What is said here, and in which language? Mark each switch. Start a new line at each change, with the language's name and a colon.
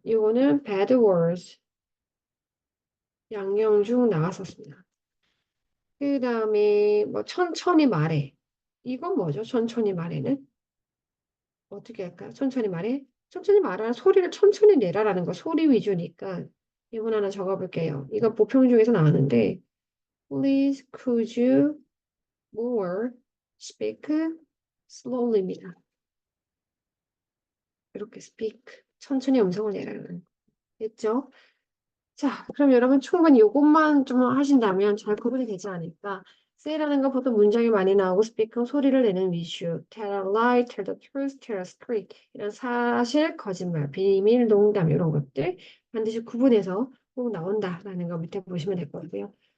Korean: 이거는 bad words 양영중 나왔었습니다. 그 다음에 뭐 천천히 말해. 이건 뭐죠? 천천히 말해는? 어떻게 할까요? 천천히 말해? 천천히 말하는 소리를 천천히 내라라는 거 소리 위주니까 이건 하나 적어볼게요. 이거 보평 중에서 나왔는데
English: Please could you more speak slowly
Korean: 입니다. 이렇게 speak 천천히 음성을 내라는 거. 됐죠? 자, 그럼 여러분 충분히 이것만 좀 하신다면 잘 구분이 되지 않을까? say라는 거 보통 문장이 많이 나오고 speak은 소리를 내는 위주,
English: tell a lie, tell the truth, tell a secret
Korean: 이런 사실, 거짓말, 비밀, 농담 이런 것들 반드시 구분해서 꼭 나온다라는 거 밑에 보시면 될 것 같고요.